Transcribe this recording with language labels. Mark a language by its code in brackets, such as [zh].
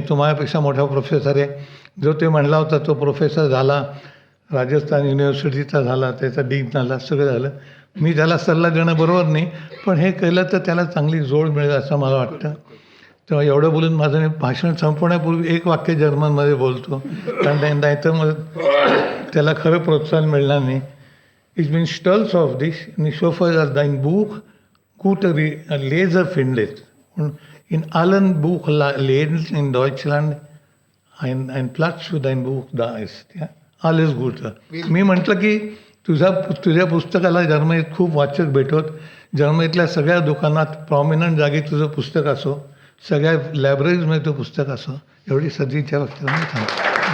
[mr] तो माझ्यापेक्षा मोठा प्रोफेसर आहे. जो ते म्हणला होता तो प्रोफेसर झाला, राजस्थान युनिव्हर्सिटीचा झाला, त्याचा डीन झाला, सगळं झालं. मी त्याला सल्ला देणं बरोबर नाही, पण हे केलं तर त्याला चांगली जोड मिळेल असं मला वाटतं. तेव्हा एवढं बोलून माझं मी भाषण संपवण्यापूर्वी एक वाक्य जर्मनमध्ये बोलतो, कारण नाहीतर मग त्याला खरं प्रोत्साहन मिळणार नाही. [de] Ich bin stolz auf dich und ich hoffe, dass dein Buch gute Leser findet. Und in allen Buchläden in Deutschland ein Platz für dein Buch da ist. Ja? Alles Gute. [mr] मी म्हटलं की तुझ्या पुस्तकाला जर्मनीत खूप वाचक भेटत. जर्मनीतल्या सगळ्या दुकानात प्रॉमिनंट जागी तुझं पुस्तक असो, सगळ्या लायब्ररीजमध्ये तो पुस्तक असो, एवढी सदिच्छा व्यक्त मी सांगतो.